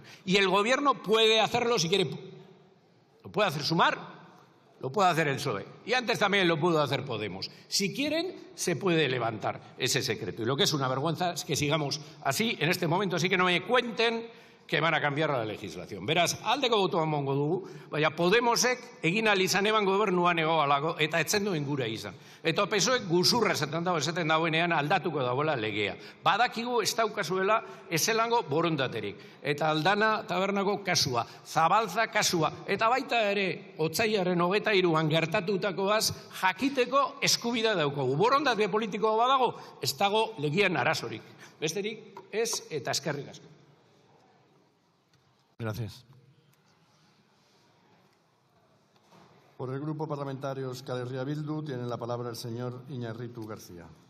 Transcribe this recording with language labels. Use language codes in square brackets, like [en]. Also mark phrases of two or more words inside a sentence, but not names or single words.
[es] Y el Gobierno puede hacerlo si quiere. Lo puede hacer Sumar, lo puede hacer el PSOE. Y antes también lo pudo hacer Podemos. Si quieren, se puede levantar ese secreto. Y lo que es una vergüenza es que sigamos así en este momento. Así que no me cuenten que van a cambiar la legislación. [eu] Beraz, aldeko botoa emango dugu, baina Podemosek egin ahal izan eban gobernuan egoalako eta etzen duen gura izan. Eta PSOek guzurra esaten dagoenean aldatuko dagoela legea. Badakigu ez daukazuela ezelango borondaterik. Eta Aldana tabernako kasua, Zabalza kasua, eta baita ere otsailaren 23an gertatutakoaz jakiteko eskubidea daukagu. Borondate politikoa badago, ez dago legian arazorik. Besterik ez eta eskerrik asko. [es] Gracias. Por el Grupo Parlamentario Euskal Herria Bildu tiene la palabra el señor Iñárritu García.